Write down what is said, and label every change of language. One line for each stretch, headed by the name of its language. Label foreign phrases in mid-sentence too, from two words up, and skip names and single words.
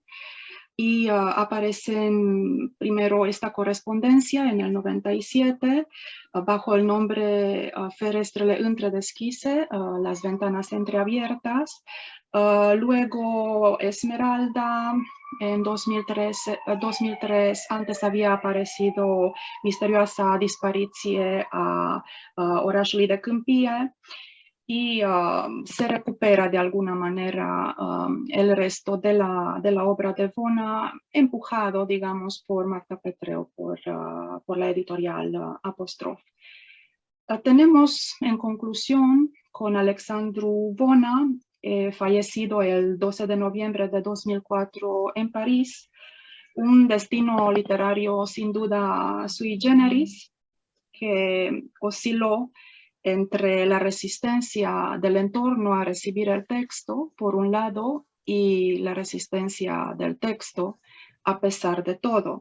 Spanish: Y aparece primero esta correspondencia en el 97 bajo el nombre Ferestrele întredeschise, las ventanas entreabiertas. Luego Esmeralda en 2003, antes había aparecido Misterioasa dispariție a orașului de Câmpie. Y se recupera de alguna manera el resto de la obra de Vona, empujado, digamos, por Marta Petreu, por la editorial Apostrof. Tenemos, en conclusión, con Alexandru Vona, fallecido el 12 de noviembre de 2004 en París, un destino literario sin duda
Latin: sui generis,
Spanish: que osciló entre la resistencia del entorno a recibir el texto, por un lado, y la resistencia del texto a pesar de todo.